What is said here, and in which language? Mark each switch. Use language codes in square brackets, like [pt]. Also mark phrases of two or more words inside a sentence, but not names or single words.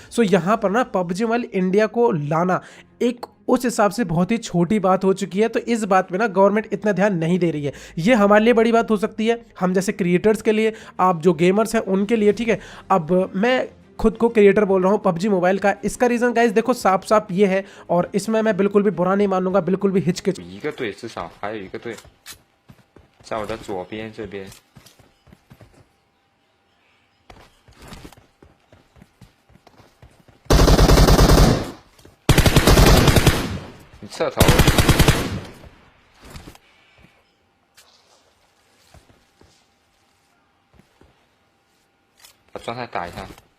[hi] सो यहाँ पर ना पबजी मोबाइल इंडिया को लाना एक उस हिसाब से बहुत ही छोटी बात हो चुकी है। तो इस बात पे ना गवर्नमेंट इतना ध्यान नहीं दे रही है। ये हमारे लिए बड़ी बात हो सकती है, हम जैसे क्रिएटर्स के लिए, आप जो गेमर्स हैं उनके लिए, ठीक है। अब मैं खुद को क्रिएटर बोल रहा हूँ पबजी मोबाइल का। इसका [en] reason guys [hi] देखो साफ साफ ये है, और इसमें मैं बिल्कुल भी बुरा नहीं मानूंगा, बिल्कुल भी हिचकिच। [zh] 一个队至少还有一个队，在我的左边这边。你侧头，把状态打一下。